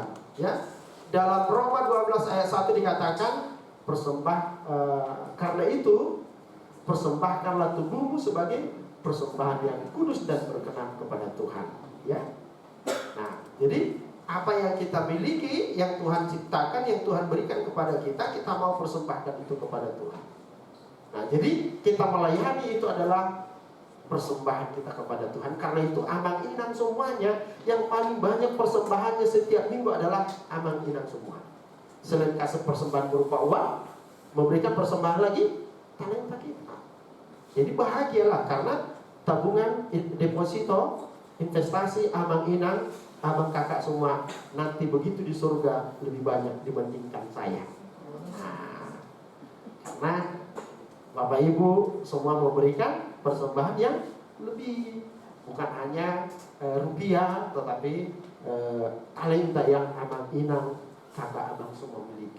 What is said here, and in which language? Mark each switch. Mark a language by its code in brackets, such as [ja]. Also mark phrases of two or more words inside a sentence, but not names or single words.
[id] Ya, dalam Roma 12 ayat 1 dikatakan karena itu persembahkanlah tubuhmu sebagai persembahan yang kudus dan berkenan kepada Tuhan. Ya. Nah, jadi apa yang kita miliki, yang Tuhan ciptakan, yang Tuhan berikan kepada kita mau persembahkan itu kepada Tuhan. Nah, jadi kita melayani itu adalah persembahan kita kepada Tuhan. Karena itu [bbc] amang inang [id] semuanya, yang paling banyak persembahannya setiap minggu adalah [bbc] amang inang [id] semua. Selain kasih persembahan berupa uang, memberikan persembahan lagi talenta kita. Jadi bahagialah karena tabungan deposito, investasi [bbc] amang inang, [id] abang kakak semua nanti begitu di surga lebih banyak dibandingkan saya. Nah, karena Bapak Ibu semua memberikan persembahan yang lebih, bukan hanya rupiah, tetapi talenta yang abang inang kakak abang semua miliki.